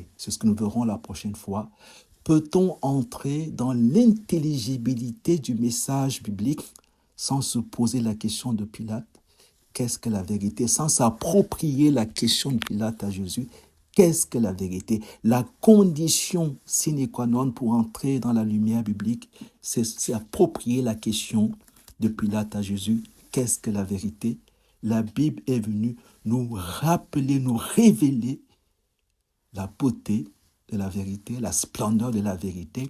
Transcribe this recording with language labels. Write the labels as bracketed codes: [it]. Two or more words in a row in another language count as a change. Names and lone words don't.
[fr] C'est ce que nous verrons la prochaine fois. Peut-on entrer dans l'intelligibilité du message biblique sans se poser la question de Pilate? Qu'est-ce que la vérité? Sans s'approprier la question de Pilate à Jésus, qu'est-ce que la vérité? La condition sine qua non pour entrer dans la lumière biblique, c'est s'approprier la question de Pilate à Jésus. Qu'est-ce que la vérité? La Bible est venue nous rappeler, nous révéler la beauté de la vérité, la splendeur de la vérité.